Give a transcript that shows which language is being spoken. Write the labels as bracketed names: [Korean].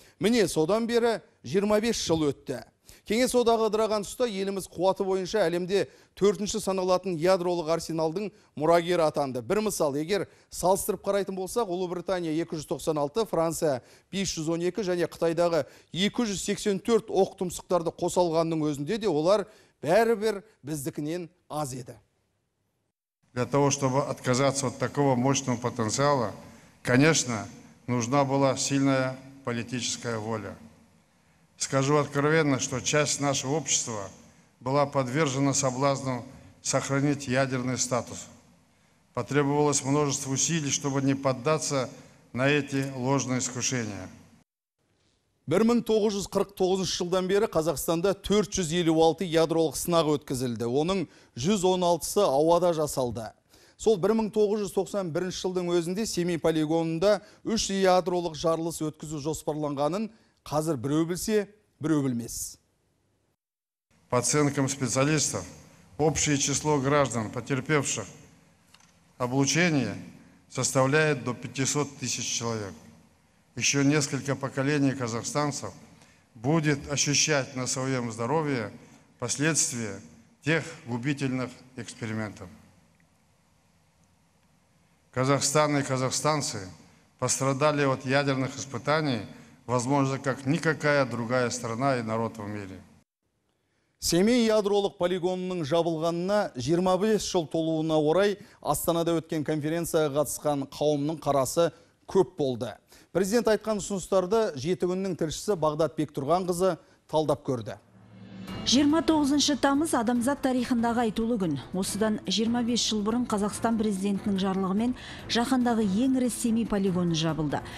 [Kazakh] Міне, содан бері 25 жыл өтті. Кеңес одағы ыдыраған тұста еліміз қуаты бойынша әлемде 4-ші саналатын ядролық арсеналдың мұрагері атанды. Бір мысал, егер салыстырып қарайтын болсақ, Ұлыбритания 296, Франция 512 және Қытайдағы 284 оқ тұмсықтарды қосалғанның өзінде де олар бәрібір біздікінен аз еді. [Russian] Для того, чтобы отказаться от такого мощного потенциала, конечно, нужна была сильная политическая воля. Скажу откровенно, что часть нашего общества была подвержена соблазну сохранить ядерный статус. Потребовалось множество усилий, чтобы не поддаться на эти ложные искушения. [Kazakh] 1949 жылдан бері Қазақстанда 456 ядролық сынақ өткізілді. Оның 116-сы ауада жасалды. Сол 1991 жылдың өзінде Семей полигонында 3 ядролық жарылыс өткізу жоспарланғанын қазір біреу білсе, біреу білмес. [Russian] По оценкам специалистов, общее число граждан, потерпевших облучение, составляет до 500 тысяч человек. Еще несколько поколений казахстанцев будет ощущать на своем здоровье последствия тех губительных экспериментов. Казахстан и казахстанцы пострадали от ядерных испытаний, возможно, как никакая другая страна и народ в мире. [Kazakh] Семей ядролық полигонының жабылғанына 25 жыл толуына орай Астанада өткен конференцияға қатысқан қауымның қарасы көп болды. Президент айтқан ұсыныстарды жеті күннің тілшісі Бағдат Бектұрғанқызы талдап көрді. 29 тамыз адамзат тарихындағы айтулы күн. Осыдан 25 жыл бұрын Қазақстан президентінің жарлығымен жаһандағы ең ірі Семей полигоны жабылды.